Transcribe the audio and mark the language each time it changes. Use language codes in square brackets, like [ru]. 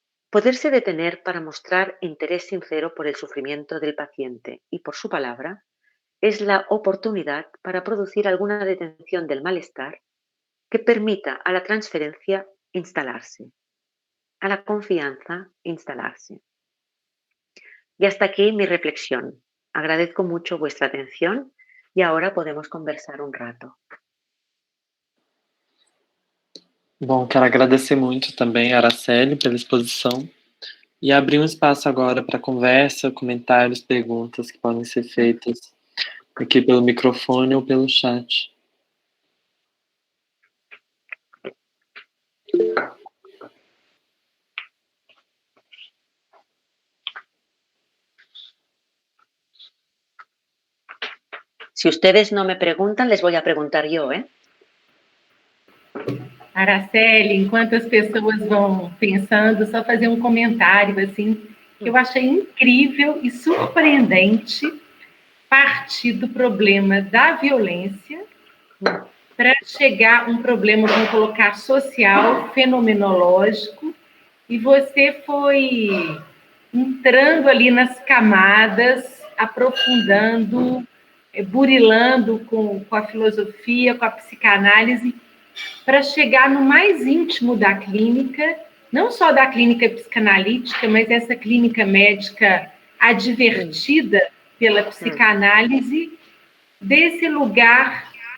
[es] Poderse detener para mostrar interés sincero por el sufrimiento del paciente y por su palabra es la oportunidad para producir alguna detención del malestar que permita a la transferencia instalarse, a la confianza instalarse. Y hasta aquí mi reflexión. Agradezco mucho vuestra atención y ahora podemos conversar [pt] um rato. Bom, quero agradecer muito também a Araceli pela exposição e abrir um espaço agora para conversa, comentários, perguntas que podem ser feitas aqui pelo microfone ou pelo chat. [es] Si ustedes no me preguntan, les voy a preguntar yo, ¿eh? [pt] Araceli, enquanto as pessoas vão pensando, só fazer um comentário assim, que eu achei incrível e surpreendente partir do problema da violência para chegar a um problema, vamos colocar, social, fenomenológico, e você foi entrando ali nas camadas, aprofundando, burilando com a filosofia, com a psicanálise, para chegar no mais íntimo da clínica, não só da clínica psicanalítica, mas essa clínica médica advertida pela psicanálise, desse lugar